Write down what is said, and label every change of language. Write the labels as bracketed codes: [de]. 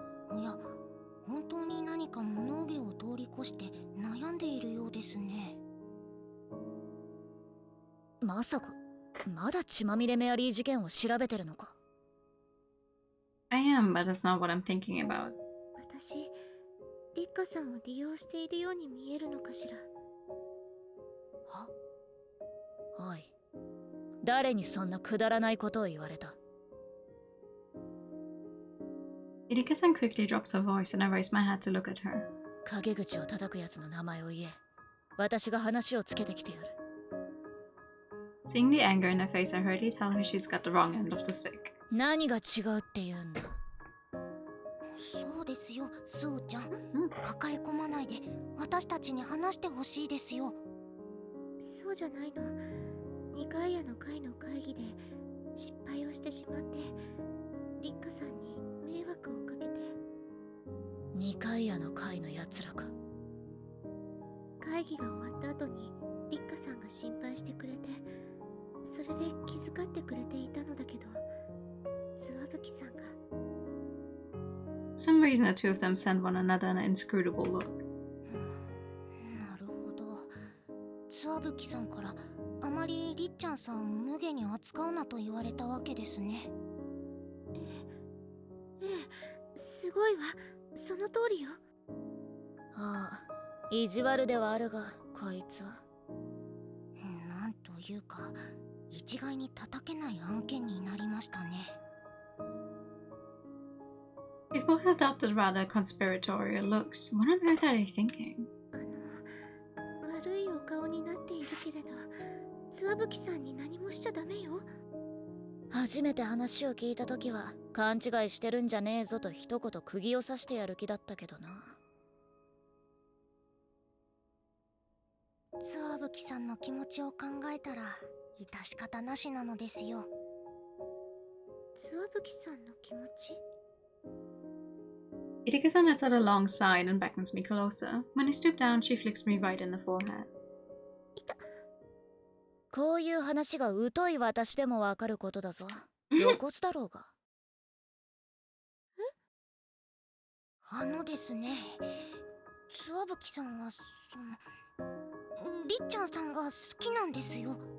[ja] おや、本当に何か物憂げを通り越して悩んでいるようですね。まさか、まだ血まみれメアリー事件を調べてるのか。 [en] I am, but that's not what I'm thinking about. [ja] 私、リッカさんを利用しているように見えるのかしら。おい、誰にそんなくだらないことを言われた。 [en] Irika-san quickly drops her voice, and I raise my head to look at her. [ja] 陰口を叩くやつの名前を言え。私が話をつけてきてやる。 [en] Seeing the anger in her face, I hurriedly tell her she's got the wrong end of the stick. [ja] 何が違うって言うんだ。そうですよ、スオちゃん。うん抱え込まないで私たちに話してほしいですよ。そうじゃないの。二階屋の会の会議で失敗をしてしまってリッカさんに迷惑をかけて。二階屋の会のやつらか。会議が終わった後にリッカさんが心配してくれて、それで気遣ってくれていたのだけど、諏訪吹さんが。 [en] For some reason, the two of them send one another an inscrutable look. [ja] なるほど。諏訪吹さんからあまりりっちゃんさんを無下に扱うなと言われたわけですね。ええ、すごいわ。その通りよ。ああ、意地悪ではあるが、こいつは。なんというか、一概に叩けない案件になりましたね。 [en] We've both adopted rather conspiratorial looks. What on earth are they thinking? [ja] 悪いお顔になっているけれど、諏訪吹さんに何もしちゃダメよ。初めて話を聞いた時は勘違いしてるんじゃねえぞと一言釘を刺してやる気だったけどな。ツアブキさんの気持ちを考えたら致し方なしなのですよ。ツワブキさんの気持ち？ [en] Irika-san lets out a long sigh and beckons me closer. When I stoop down, she flicks me right in the forehead. [ja] こういう話が疎い私でもわかることだぞ。露骨だろうが。ですね、ツワブキさんはりっちゃんさんが好きなんですよ。